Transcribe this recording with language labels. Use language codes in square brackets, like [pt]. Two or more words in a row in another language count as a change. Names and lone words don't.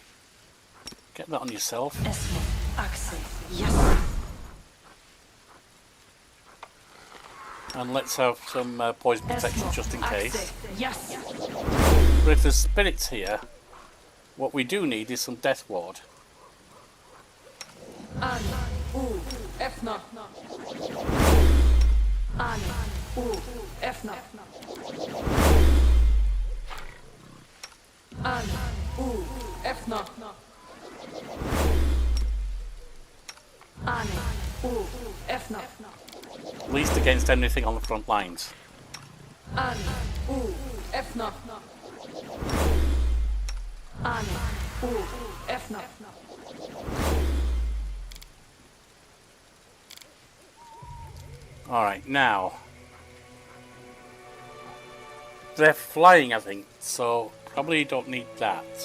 [en] Get that on yourself. Yes. And let's have some poison protection just in case. Yes. But if there's spirits here, what we do need is some death ward. An. Efna. An. Efna. An. Efna. An. Efna. At least against anything on the front lines. An. Efna. An. Efna. Alright, now. They're flying, I think, so probably don't need that.